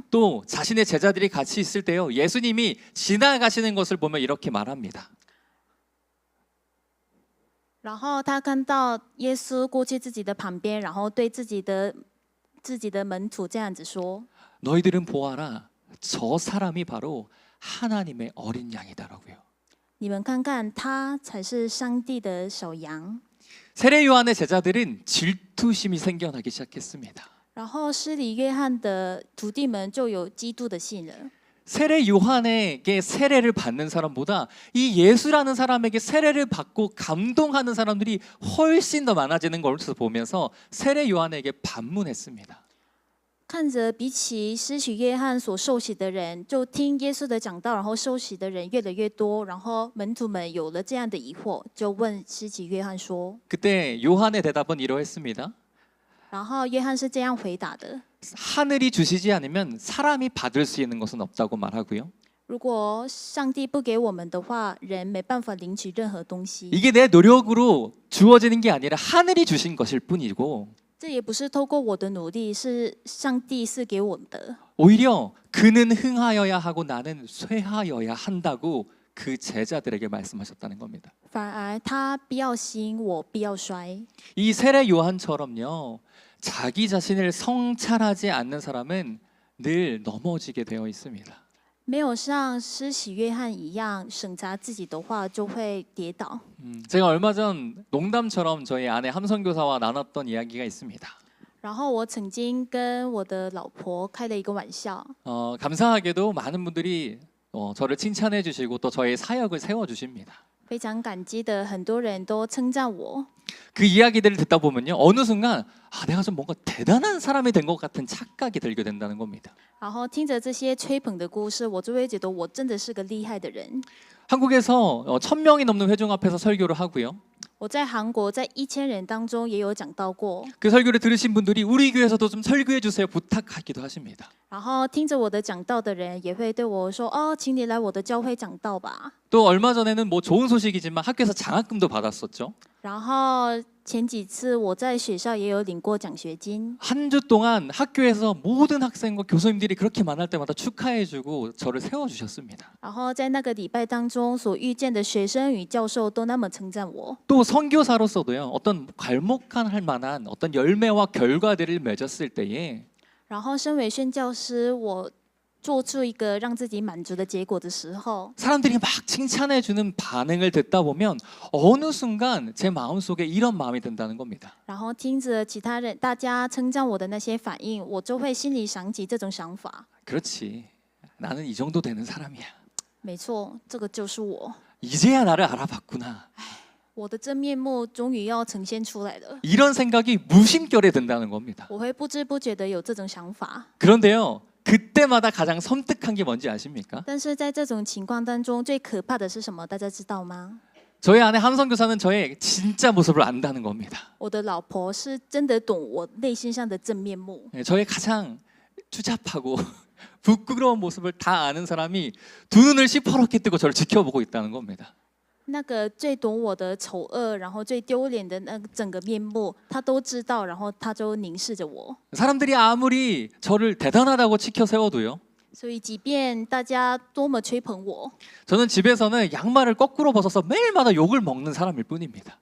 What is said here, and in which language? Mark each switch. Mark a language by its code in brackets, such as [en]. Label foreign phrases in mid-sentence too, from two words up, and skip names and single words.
[ko] 또 자신의 제자들이 같이 있을 때요, 예수님이 지나가시는 것을 보면 이렇게 말합니다. [zh] 然后他看到耶稣过去自己的旁边，然后对自己的门徒这样子说： [ko] 너희들은 보아라, 저 사람이 바로 하나님의 어린 양이다라고요. [zh] 你们看看，他才是上帝的小羊。 [ko] 세례 요한의 제자들은 질투심이 생겨나기 시작했습니다. [zh] 然后施礼约翰的徒弟们就有嫉妒的心了。 [ko] 세례 요한에게 세례를 받는 사람보다 이 예수라는 사람에게 세례를 받고 감동하는 사람들이 훨씬 더 많아지는 것을 보면서 세례 요한에게 반문했습니다. [zh] 看着比起施洗约翰所受洗的人，就听耶稣的讲道，然后受洗的人越来越多，然后门徒们有了这样的疑惑，就问施洗约翰说， [ko] 그때 요한의 대답은 이러했습니다. [zh] 然后约翰是这样回答的： [ko] 하늘이 주시지 않으면 사람이 받을 수 있는 것은 없다고 말하고요. [zh] 如果上帝不给我们的话，人没办法领取任何东西。 [ko] 이게 내 노력으로 주어지는 게 아니라 하늘이 주신 것일 뿐이고, [zh] 这也不是透过我的努力，是上帝赐给我的。 [ko] 오히려 그는 흥하여야 하고 나는 쇠하여야 한다고 그 제자들에게 말씀하셨다는 겁니다. [zh] 反而他必要兴，我必要衰。 [ko] 이 세례 요한처럼요. 자기 자신을 성찰하지 않는 사람은 늘 넘어지게 되어 있습니다. [zh] 没有像施洗约翰一样审查自己的话，就会跌倒。 [ko] 제가 얼마 전 농담처럼 저희 아내 함선교사와 나눴던 이야기가 있습니다. [zh] 然后我曾经跟我的老婆开了一个玩笑， [ko] 감사하게도 많은 분들이 저를 칭찬해 주시고 또 저의 사역을 세워 주십니다. [zh] 非常感激的，很多人都称赞我。 [ko] 그 이야기들을 듣다 보면요. 어느 순간 내가 좀 뭔가 대단한 사람이 된 것 같은 착각이 들게 된다는 겁니다. [zh] 然后听着这些吹捧的故事，我就会觉得我真的是个厉害的人。 [ko] 한국에서 1000명이 넘는 회중 앞에서 설교를 하고요. [zh] 我在韩国在1000人当中也有讲到过， [ko] 그 설교를 들으신 분들이 우리 교회에서도 좀 설교해 주세요 부탁하기도 하십니다. [zh] 然后听着我的讲道的人也会对我说：“哦，请你来我的教会讲道吧。” [ko] 또 얼마 전에는 뭐 좋은 소식이지만 학교에서 장학금도 받았었죠. [zh] 然后前几次我在学校也有领过奖学金， [ko] 한 주 동안 학교에서 모든 학생과 교수님들이 그렇게 만날 때마다 축하해주고 저를 세워주셨습니다. [zh] 然后在那个礼拜当中所遇见的学生与教授都那么称赞我。 [ko] 또 선교사로서도요. 어떤 괄목할 만한 어떤 열매와 결과들을 맺었을 때에 [zh] 然后身为宣教师，我做出一个让自己满足的结果的时候， [ko] 사람들이 막 칭찬해주는 반응을 듣다 보면 어느 순간 제 마음속에 이런 마음이 든다는 겁니다. [zh] 然后听着其他人大家称赞我的那些反应，我就会心里想起这种想法。 [ko] 그렇지. 나는 이 정도 되는 사람이야. [zh] 没错，这个就是我， [ko] 이제야 나를 알아봤구나. [zh] 我的真面目终于要呈现出来了。 [ko] 이런 생각이 무심결에 든다는 겁니다. [zh] 我会不知不觉的有这种想法， [ko] 그런데요. 그때마다 가장 섬뜩한 게 뭔지 아십니까? [zh] 但是在这种情况当中，最可怕的是什么？大家知道吗？ [ko] 저희 아내 함선교사는 저의 진짜 모습을 안다는 겁니다. [zh] 我的老婆是真的懂我内心上的真面目。 [ko] 저의 가장 추잡하고 부끄러운 모습을 다 아는 사람이 두 눈을 시퍼렇게 뜨고 저를 지켜보고 있다는 겁니다. [zh] 那个最懂我的丑恶，然后最丢脸的那个整个面目，他都知道，然后他就凝视着我。 [ko] 사람들이 아무리 저를 대단하다고 치켜 세워도요. [zh] 所以，即便大家多么吹捧我， [ko] 저는 집에서는 양말을 거꾸로 벗어서 매일마다 욕을 먹는 사람일 뿐입니다.